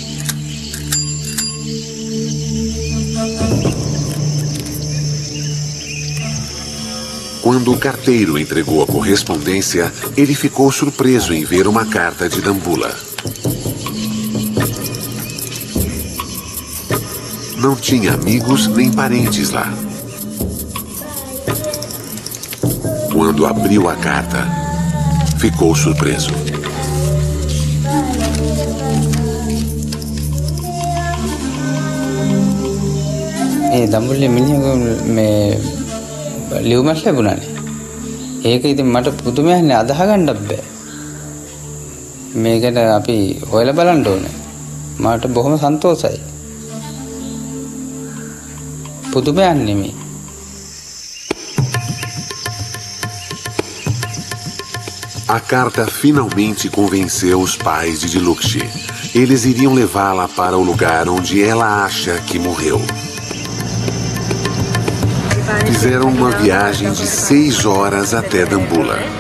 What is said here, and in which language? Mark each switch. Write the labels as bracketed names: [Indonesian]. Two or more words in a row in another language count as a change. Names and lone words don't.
[Portuguese] Quando o carteiro entregou a correspondência, ele ficou surpreso em ver uma carta de Dambulla. Não tinha amigos nem parentes lá. Quando abriu a carta, ficou surpreso. [Sinhala] දම්බුල්ලේ මිනිහක මේ ලියුමක් ලැබුණානේ. ඒක ඉතින් මට පුදුමයක්නේ අදහ ගන්නත් බෑ. මේකට අපි හොයලා බලන්න ඕනේ. මට බොහොම සන්තෝෂයි. පුදුමයක් නෙමෙයි. [Portuguese] A carta finalmente convenceu os pais de Dilukshi. Eles iriam levá-la para o lugar onde ela acha que morreu. Fizeram uma viagem de 6 horas até Dambulla.